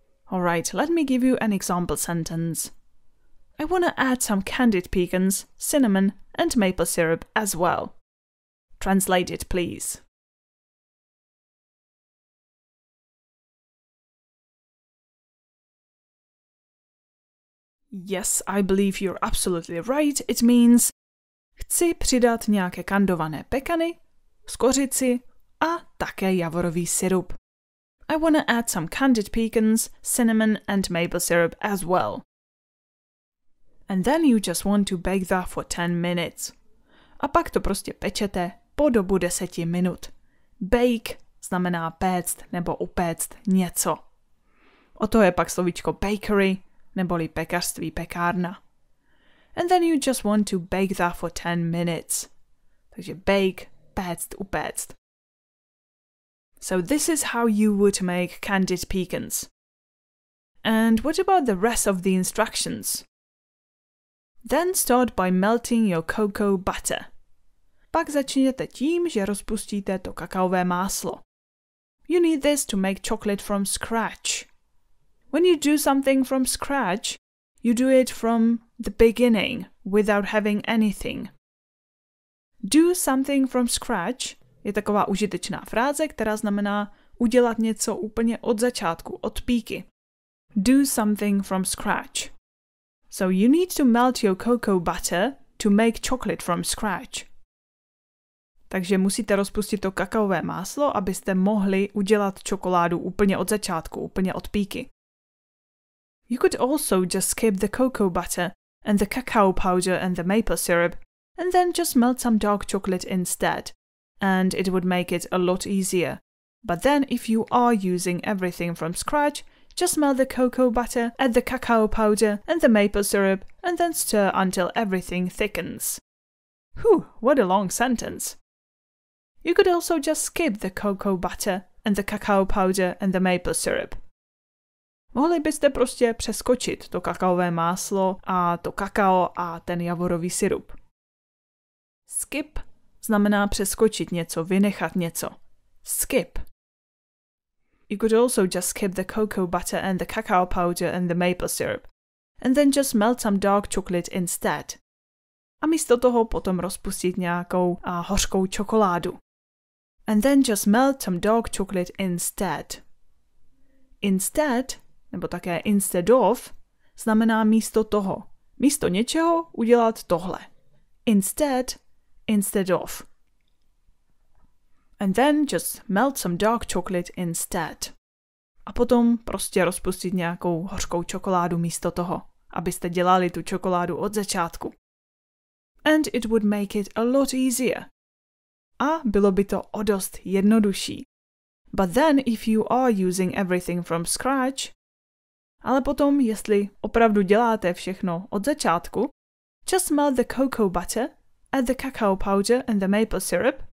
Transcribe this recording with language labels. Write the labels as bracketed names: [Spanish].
[English] Alright, let me give you an example sentence. I wanna add some candied pecans, cinnamon and maple syrup as well. Translate it, please. Yes, I believe you're absolutely right. It means [Czech] chci přidat nějaké kandované pekany, skořici a také javorový sirup. [English] I wanna add some candied pecans, cinnamon and maple syrup as well. And then you just want to bake that for 10 minutes. [Czech] A pak to prostě pečete po dobu 10 minut. Bake znamená péct nebo upéct něco. O to je pak slovíčko bakery, neboli pekařství, pekárna. [English] And then you just want to bake that for 10 minutes. [Czech] Takže bake, péct, upéct. [English] So this is how you would make candied pecans. And what about the rest of the instructions? Then start by melting your cocoa butter. [Czech] Pak začněte tím, že rozpustíte to kakaové máslo. [English] You need this to make chocolate from scratch. When you do something from scratch, you do it from the beginning, without having anything. Do something from scratch [Czech] je taková užitečná fráze, která znamená udělat něco úplně od začátku, od píky. [English] Do something from scratch. So you need to melt your cocoa butter to make chocolate from scratch. [Czech] Takže musíte rozpustit to kakaové máslo, abyste mohli udělat čokoládu úplně od začátku, úplně od píky. [English] You could also just skip the cocoa butter and the cacao powder and the maple syrup and then just melt some dark chocolate instead, and it would make it a lot easier. But then if you are using everything from scratch, just melt the cocoa butter, add the cacao powder and the maple syrup and then stir until everything thickens. Whew, what a long sentence. You could also just skip the cocoa butter and the cacao powder and the maple syrup. [Czech] Mohli byste prostě přeskočit to kakaové máslo a to kakao a ten javorový sirup. Skip znamená přeskočit něco, vynechat něco. [English] Skip. You could also just skip the cocoa butter and the cacao powder and the maple syrup, and then just melt some dark chocolate instead. [Czech] A místo toho potom rozpustit nějakou hořkou čokoládu. [English] And then just melt some dark chocolate instead. Instead, [Czech] nebo také instead of, znamená místo toho. Místo něčeho udělat tohle. [English] Instead of. And then just melt some dark chocolate instead. [Czech] A potom prostě rozpustit nějakou hořkou čokoládu místo toho, abyste dělali tu čokoládu od začátku. [English] And it would make it a lot easier. [Czech] A bylo by to o dost jednodušší. [English] But then if you are using everything from scratch, [Czech] ale potom, jestli opravdu děláte všechno od začátku, [English] just melt the cocoa butter, add the cacao powder and the maple syrup.